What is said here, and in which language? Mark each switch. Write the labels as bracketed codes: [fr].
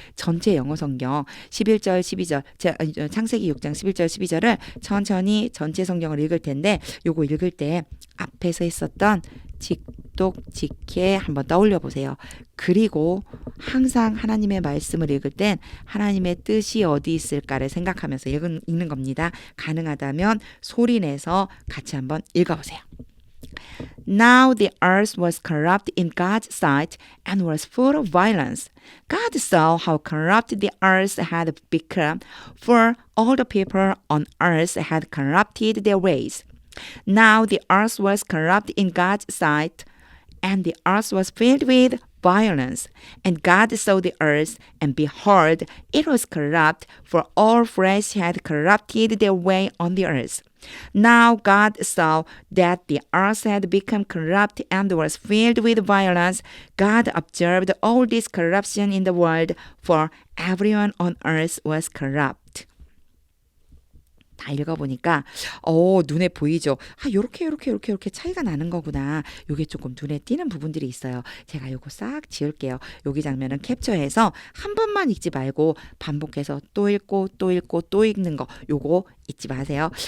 [ko] 전체 영어 성경 11절 12절 창세기 6장 11절 12절을 천천히 전체 성경을 읽을 텐데 요거 읽을 때 앞에서 했었던 직독직해 한번 떠올려 보세요. 그리고 항상 하나님의 말씀을 읽을 땐 하나님의 뜻이 어디 있을까를 생각하면서 읽는 겁니다. 가능하다면 소리내서 같이 한번 읽어보세요. [en] Now the earth was corrupt in God's sight and was full of violence. God saw how corrupt the earth had become, for all the people on earth had corrupted their ways. Now the earth was corrupt in God's sight, and the earth was filled with violence. And God saw the earth, and behold, it was corrupt, for all flesh had corrupted their way on the earth. Now God saw that the earth had become corrupt and was filled with violence. God observed all this corruption in the world, for everyone on earth was corrupt. [ko] 다 읽어보니까 눈에 보이죠. 요렇게 차이가 나는 거구나. 요게 조금 눈에 띄는 부분들이 있어요. 제가 요거 싹 지울게요. 여기 장면은 캡처해서 한 번만 읽지 말고 반복해서 또 읽고 또 읽고 또 읽는 거 요거 잊지 마세요.